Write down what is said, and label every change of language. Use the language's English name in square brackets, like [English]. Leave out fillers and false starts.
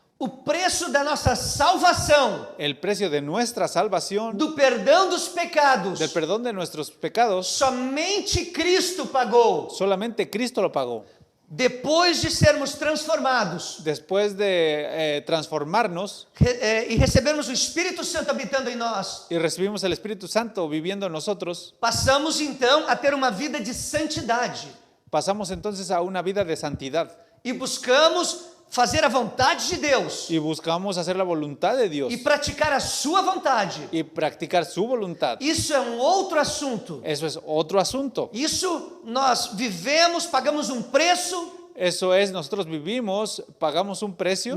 [Portuguese] O preço da nossa salvação, [Spanish] El precio de nuestra salvación, [Portuguese] do perdão dos pecados, [Spanish] del perdón de nuestros pecados, [Portuguese] somente Cristo pagou. [Spanish] solamente Cristo lo pagó. [Portuguese] Depois de sermos transformados [Spanish] Después de transformarnos [Portuguese] e recebermos o Espírito Santo habitando em nós, [Spanish] y recibimos el Espíritu Santo viviendo en nosotros, [Portuguese] passamos então a ter uma vida de santidade [Spanish] pasamos entonces a una vida de santidad [Portuguese] e buscamos fazer a vontade de Deus [Spanish] y buscamos hacer la voluntad de Dios [Portuguese] e praticar a sua vontade. [Spanish] y practicar su voluntad. [Portuguese] Isso é um outro assunto. [Spanish] Eso es otro asunto. [Portuguese] Isso nós vivemos, pagamos um preço [Spanish] Eso es, nosotros vivimos, pagamos un precio